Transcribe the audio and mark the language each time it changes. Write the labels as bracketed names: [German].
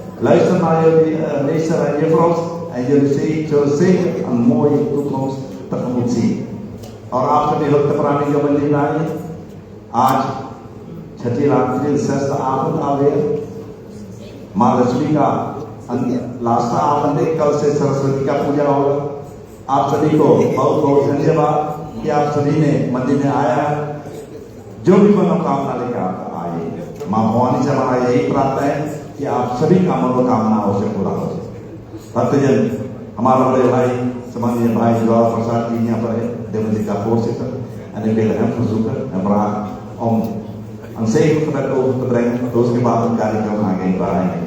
[Dutch] Luister naar jullie meester en juffrouw en jullie zullen zeker een mooie toekomst tegemoet zien. [Hindi] और आपके भी भक्त प्राणी जो मंदिर आए आज छठी रात्रि श्रेष्ठ आनंद आवे माँ लक्ष्मी का लास्ट आनंद कल से सरस्वती का पूजा होगा। आप सभी को बहुत बहुत धन्यवाद कि आप सभी ने मंदिर में आया है। जो भी मनोकामना लेकर आप आए माँ भवानी से हमारा यही प्रार्थना है कि आप सभी का मनोकामनाओं से पूरा हो जाए। भक्तजन हमारा बड़े भाई सम्मानीय भाई [Dutch] Joel Prasad die hier bij de Medica voorzitter en ik wil hem verzoeken en vragen om een zegengebed over te brengen door zijn gebaat en [Hindi] कार्यक्रम आगे बढ़ाएंगे।